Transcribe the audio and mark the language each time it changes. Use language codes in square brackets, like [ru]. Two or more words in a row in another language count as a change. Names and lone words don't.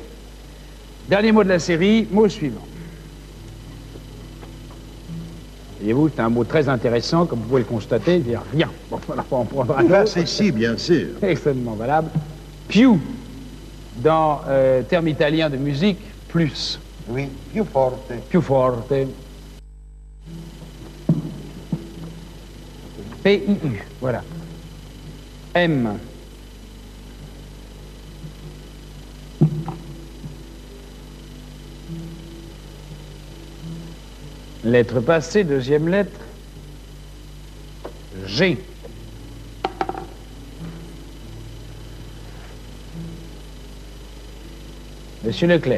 [fr] Dernier mot de la série, mot suivant. Voyez-vous, c'est un mot très intéressant, comme vous pouvez le constater, il dit rien. Bon, voilà, on prendra un Là, autre. c'est si, bien sûr. Extrêmement valable. Più, dans terme italien de musique, plus. [it] Oui, più forte. Più forte. [fr] P-I-U, voilà. M. Lettre passée, deuxième lettre. G. Monsieur Leclerc.